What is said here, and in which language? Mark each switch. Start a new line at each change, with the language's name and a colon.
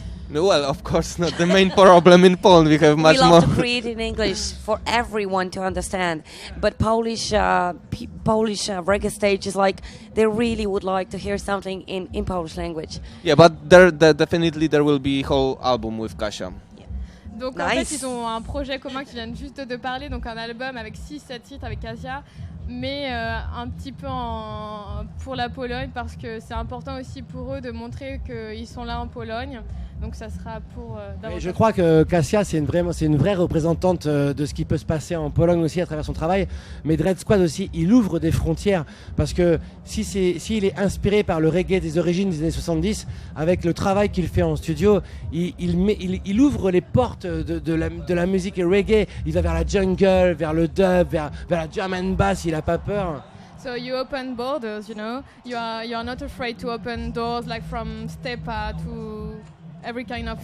English: Well, of course, not the main problem in Poland. We have much we love more. to create in English for everyone to understand, but Polish reggae stage is like they really would like to hear something in Polish language. Yeah, but there definitely there will be whole album with Kasia.
French: Donc en fait ils ont un projet commun qui viennent juste de parler, donc un album avec 6-7 titres avec Cassia, mais un petit peu pour la Pologne, parce que c'est important aussi pour eux de montrer qu'ils sont là en Pologne. Donc ça sera pour je crois que Cassia c'est une vraie représentante de ce qui peut se passer en Pologne aussi à travers son travail, mais Dread Squad aussi il ouvre des frontières, parce que s'il est inspiré par le reggae des origines des années 70, avec le travail qu'il fait en studio, il ouvre les portes de la musique reggae. Il va vers la jungle, vers le dub, vers la drum and bass, il a pas peur.
English: So you open borders, you know. You're not afraid to open doors, like from Stepa to every kind of